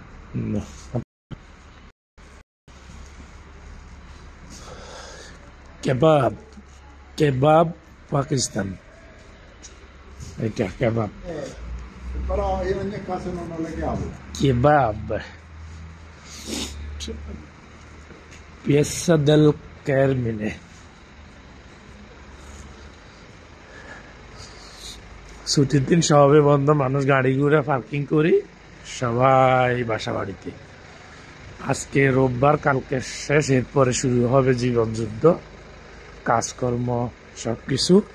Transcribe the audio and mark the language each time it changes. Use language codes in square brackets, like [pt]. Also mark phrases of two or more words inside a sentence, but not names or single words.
[it] No. Kebab. [id] Kebab Pakistan. Itu kebab. [it] Però in ogni caso non ho le chiavi. Kebab. Piazza del Carmine. [bn] ছুটির দিন সবে বন্ধ, মানুষ গাড়ি ঘুরে পার্কিং করি সবাই বাসা বাড়িতে। আজকে রোববার, কালকে শেষ, এরপরে শুরু হবে জীবন যুদ্ধ, কাজকর্ম সবকিছু।